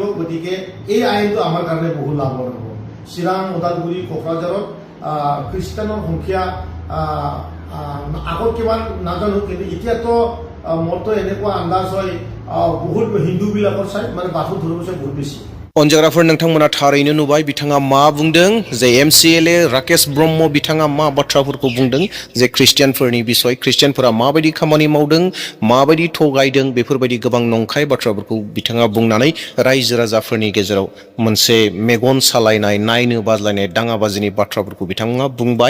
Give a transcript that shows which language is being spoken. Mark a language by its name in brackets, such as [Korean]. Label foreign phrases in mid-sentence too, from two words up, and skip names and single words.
[Assamese] গতিকে এই আইনটো আমাৰ কাৰণে বহুত লাভৱান হ'ব। চিৰাং, ওদালগুৰি, কোকৰাঝাৰত খ্ৰীষ্টানৰ সংখ্যা আগত কিমান নাজানো, কিন্তু এতিয়াতো মোৰতো এনেকুৱা আন্দাজ হয় বহুত হিন্দুবিলাকৰ চাই বাথৌ ধৰ্মৰ চাই বহুত বেছি। [Bodo] अनजाग्राफोर, नोंथांमोना थारैनो नुबाय बिथाङा मा बुंदों। जे MCLA राकेश ब्रह्म बिथाङा मा बाथ्राफोरखौ बुंदों, जे ख्रिस्टियानफोरनि बिसय, ख्रिस्टियानफोरा माबायदि खामानि मावदों, माबायदि थगायदों, बेफोरबायदि गोबां नंखाय बाथ्राफोरखौ बिथाङा बुंनानै रायजो राजाफोरनि गेजेराव मोनसे मेगन सालायनाय, नायनो बाज्लायनाय, दाङाबाजिनि बाथ्राफोरखौ बिथाङा बुंबाय।